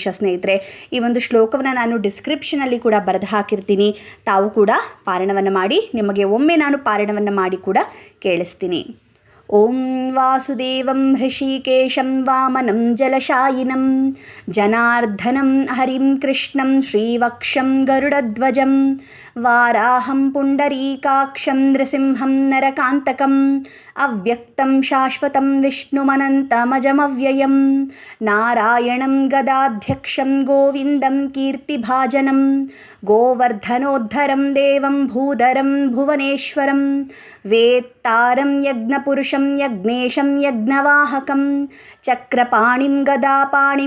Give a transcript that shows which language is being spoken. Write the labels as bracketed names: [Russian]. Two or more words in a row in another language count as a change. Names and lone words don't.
[Kannada] ಸ್ನೇಹಿತರೆ, ಈ ಒಂದು ಶ್ಲೋಕವನ್ನು ನಾನು ಡಿಸ್ಕ್ರಿಪ್ಷನಲ್ಲಿ ಕೂಡ ಬರೆದು ಹಾಕಿರ್ತೀನಿ. ತಾವು ಕೂಡ ಪಾರಾಯಣವನ್ನು ಮಾಡಿ. ನಿಮಗೆ ಒಮ್ಮೆ ನಾನು ಪಾರಾಯಣವನ್ನು ಮಾಡಿ ಕೂಡ ಕೇಳಿಸ್ತೀನಿ. [Sanskrit] ಓಂ ವಾಸುದೇವಂ ಹೃಷಿಕೇಶಂ ವಾಮನಂ ಜಲಶಾಯಿನಂ ಜನಾರ್ದನಂ ಹರಿಂ ಕೃಷ್ಣಂ ಶ್ರೀವಕ್ಷಂ ಗರುಡಧ್ವಜಂ ವಾರಾಹಂ ಪುಂಡರೀಕಾಕ್ಷಂ ನೃಸಿಂಹಂ ನರಕಾಂತಕಂ ಅವ್ಯಕ್ತಂ ಶಾಶ್ವತಂ ವಿಷ್ಣುಮನಂತಮಜಮವ್ಯಯಂ ನಾರಾಯಣಂ ಗದಾಧ್ಯಕ್ಷಂ ಗೋವಿಂದಂ ಕೀರ್ತಿಭಾಜನಂ ಗೋವರ್ಧನೋದ್ಧರಂ ದೇವಂ ಭೂಧರಂ ಭುವನೇಶ್ವರಂ ವೇತ್ತಾರಂ ಯಜ್ಞಪುರುಷಂ ಯಜ್ಞೇಶಂ ಯಜ್ಞವಾಹಕಂ ಚಕ್ರಪಾಣಿಂ ಗದಾಪಾಣಿಂ